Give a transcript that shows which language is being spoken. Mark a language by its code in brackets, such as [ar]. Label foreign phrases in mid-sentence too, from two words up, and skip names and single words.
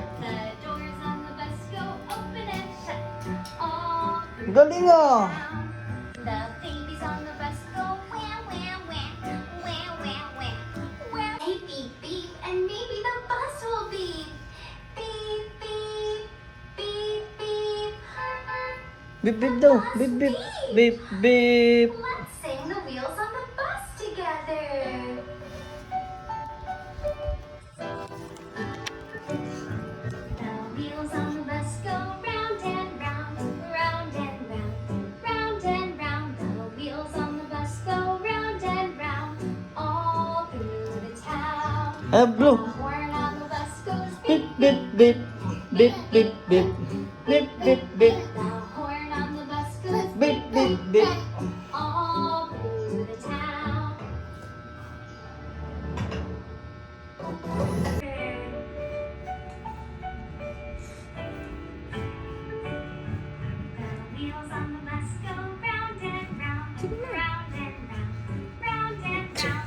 [en] The doors on the bus go open and shut. All through [tl] Galing ah. [en] town. The babies on the bus go wham, wham, wham. Wham, wham, wham. Wham. Hey, beep, beep. And maybe the bus will beep. Beep, beep. Beep, beep. Bip, bip daw. Bip, bip. Bip, bip. Let's sing the wheels on the bus together. The wheels on the bus go round and round, round and round, round and round. The wheels on the bus go round and round, all through the town. Ah, The blue. horn on the bus goes Bip, beep, bip, bip. Bip, bip, bip. Bip, bip, bip. the horn on the bus goes Bip, bip, bip. all through the town. The wheels on the bus go round and round, round and round, round and round.